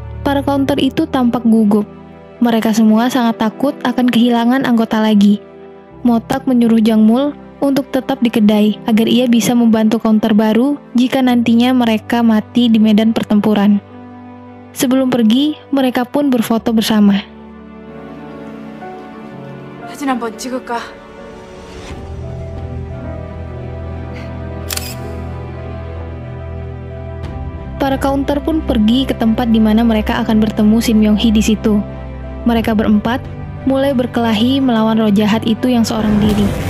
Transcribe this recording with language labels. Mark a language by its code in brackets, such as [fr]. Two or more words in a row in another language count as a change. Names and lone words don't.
[id] Para counter itu tampak gugup. Mereka semua sangat takut akan kehilangan anggota lagi. Motak menyuruh Jangmul untuk tetap di kedai agar ia bisa membantu counter baru jika nantinya mereka mati di medan pertempuran. Sebelum pergi, mereka pun berfoto bersama. [ko] 사진 한번 찍을까? [id] Para counter pun pergi ke tempat di mana mereka akan bertemu Shin Myung-hee di situ. Mereka berempat mulai berkelahi melawan roh jahat itu yang seorang diri.